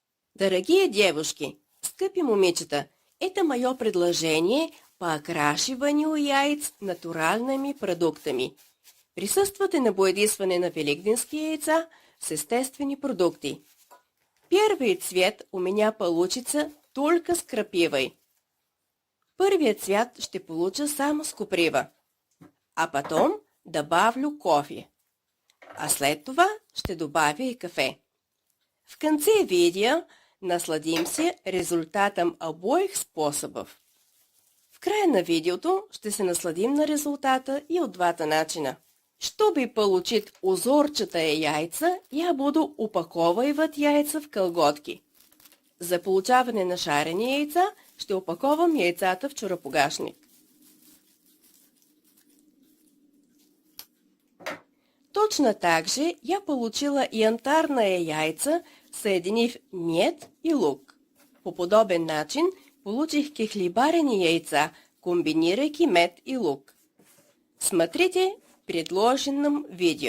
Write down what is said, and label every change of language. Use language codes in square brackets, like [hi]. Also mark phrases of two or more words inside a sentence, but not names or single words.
[ru] Дорогие девушки, [bg] скъпи момичета, [ru] это мое предложение по окрашиванию яиц натуральными продуктами. [bg] Присъствате на боядисване на великденски яйца с естествени продукти. [ru] Первый цвет у меня получится только с крапивой. [bg] Първият цвят ще получа само с коприва, [ru] а потом добавлю кофе. [bg] А след това ще добавя и кафе. [ru] В конце видео насладим се резултатом обоих способов. [bg] В края на видеото ще се насладим на резултата и от двата начина. [ru] Чтобы получить узорчатые яйца, я буду упаковывать яйца в колготки. [bg] За получаване на шарени яйца ще опаковам яйцата в чорапогашник. [ru] Точно так же я получила янтарные яйца, съединив мед и лук. [bg] По подобен начин получих кехлибарени яйца, комбинирайки мед и лук. [ru] Смотрите в предложенном видео.